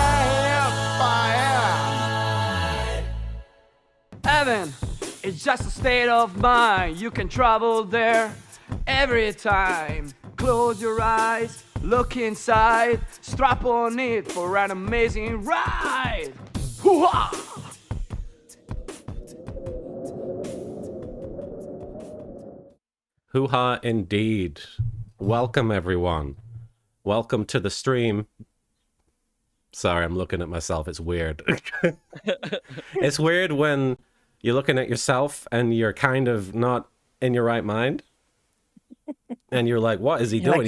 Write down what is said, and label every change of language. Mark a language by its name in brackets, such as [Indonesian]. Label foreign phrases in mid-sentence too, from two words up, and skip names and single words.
[English] High up. Heaven is just a state of mind. You can travel there every time. Close your eyes, look inside, strap on it for an amazing ride. Hoo-ha! Hoo-ha indeed. Welcome, everyone. Welcome to the stream. Sorry, I'm looking at myself. It's weird. It's weird when you're looking at yourself and you're kind of not in your right mind. And you're like, what is he doing?